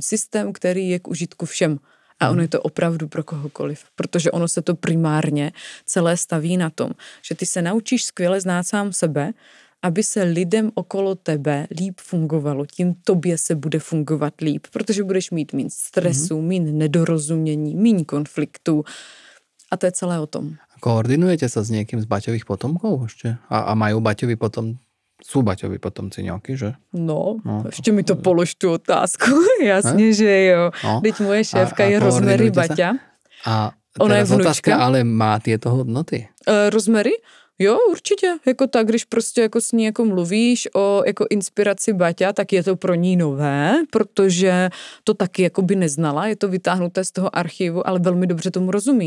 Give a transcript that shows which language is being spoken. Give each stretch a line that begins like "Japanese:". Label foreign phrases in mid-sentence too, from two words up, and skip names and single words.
Czech: Systém, který je k užitku všem. A ono je to opravdu pro kohokoliv, protože ono se to primárně celé staví na tom, že ty se naučíš skvěle znát sám sebe, aby se lidem okolo tebe líp fungovalo. Tím tobě se bude fungovat líp, protože budeš mít míň stresu, míň nedorozumění, míň konfliktů. A to je celé o tom.
Slovak: Koordinujete sa s niekým z Baťových potomkov ešte? A majú Baťovi potom... Sú Baťovi potomci nejaký, že?
Czech: No, ještě mi to polož tu otázku. Jasně, že jo. Teď moje šéfka je Rosemary Baťa. A ona je vnučka.
Slovak: Otázka, ale má tieto hodnoty?
Czech: Rosemary? Jo, určitě. Jako tak, když prostě jako s ní jako mluvíš o jako inspiraci Baťa, tak je to pro ní nové, protože to taky jako by neznala, je to vytáhnuté z toho archivu, ale velmi dobře tomu rozumí.